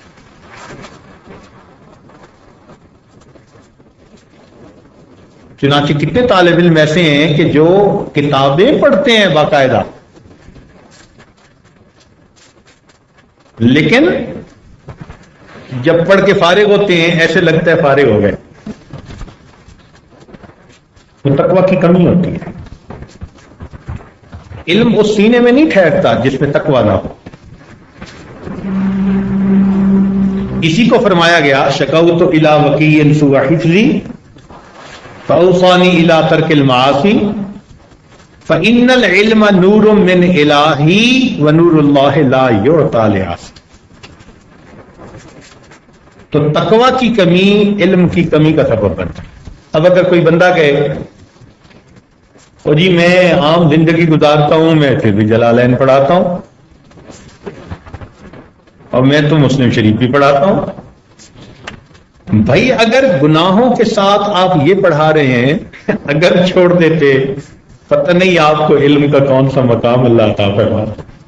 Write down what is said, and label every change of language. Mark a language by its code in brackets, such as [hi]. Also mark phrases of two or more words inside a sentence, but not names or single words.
[ur] چنانچہ کتنے طالب علم ایسے ہیں کہ جو کتابیں پڑھتے ہیں باقاعدہ، لیکن جب پڑھ کے فارغ ہوتے ہیں ایسے لگتا ہے فارغ ہو گئے۔ وہ تقویٰ کی کمی ہوتی ہے، علم اس سینے میں نہیں ٹھہرتا جس میں تقویٰ نہ ہو۔ اسی کو فرمایا گیا [ar] شکوت الی وکیع سوء حفظی فاوصانی الی ترک المعاصی فإن العلم نور من الہی ونور اللہ لا یعطی لعاصی۔ [ur] تو تقویٰ کی کمی علم کی کمی کا سبب بنتا ہے۔ اب اگر کوئی بندہ کہے او جی میں عام زندگی گزارتا ہوں، میں پھر بھی جلالین پڑھاتا ہوں اور میں تو مسلم شریف بھی پڑھاتا ہوں، بھائی اگر گناہوں کے ساتھ آپ یہ پڑھا رہے ہیں، اگر چھوڑ دیتے پتہ نہیں آپ کو علم کا کون سا مقام اللہ عطا فرماتا۔